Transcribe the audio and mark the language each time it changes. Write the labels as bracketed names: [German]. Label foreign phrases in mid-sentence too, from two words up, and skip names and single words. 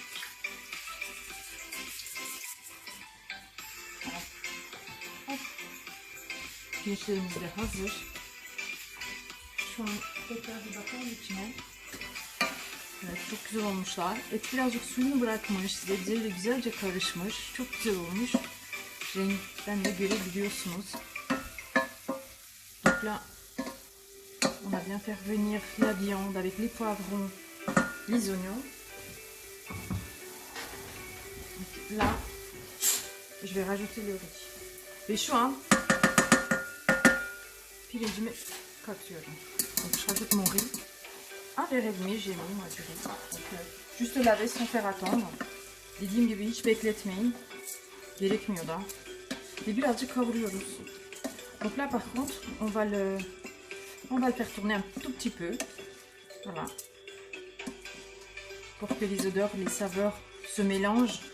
[Turkish] Pirinçlerimiz de hazır. Şu an tekrar bir bakalım içine. Evet, çok güzel olmuşlar. Et birazcık suyunu bırakmış, sebzeyle güzelce karışmış. Çok güzel olmuş. Renkten de görebiliyorsunuz. [French] Donc là, on a bien fait revenir la viande avec les poivrons, les oignons. Donc là, je vais rajouter le riz. [Turkish] Ve şu an pirincimi katıyorum. [French] Donc je rajoute mon riz. Un verre et demi, j'ai mis moi du riz. Donc, juste laver sans faire attendre. [Turkish] Dediğim gibi hiç bekletmeyin. Gerekmiyor da. Ve birazcık kavuruyoruz. [French] Donc là par contre, on va le faire tourner un tout petit peu. Voilà. Pour que les odeurs, les saveurs se mélangent.